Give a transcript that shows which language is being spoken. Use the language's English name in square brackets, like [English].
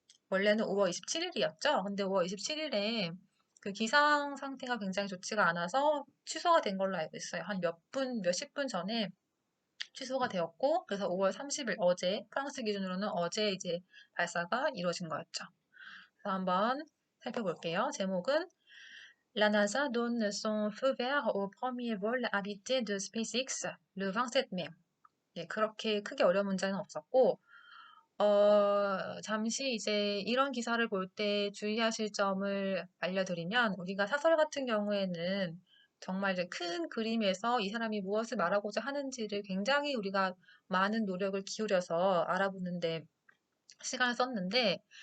[Korean] 원래는 5월 27일이었죠. 근데 5월 27일에 그 기상 상태가 굉장히 좋지가 않아서 취소가 된 걸로 알고 있어요. 한 몇십 분 전에 취소가 되었고, 그래서 5월 30일 어제, 프랑스 기준으로는 어제 이제 발사가 이루어진 거였죠. 그래서 한번 살펴볼게요. 제목은 [French] La NASA donne son feu vert au premier vol habité de SpaceX le 27 mai. [Korean] 네, 그렇게 크게 어려운 문제는 없었고, 잠시 이제 이런 기사를 볼 때 주의하실 점을 알려드리면, 우리가 사설 같은 경우에는 정말 이제 큰 그림에서 이 사람이 무엇을 말하고자 하는지를 굉장히 우리가 많은 노력을 기울여서 알아보는데 시간을 썼는데,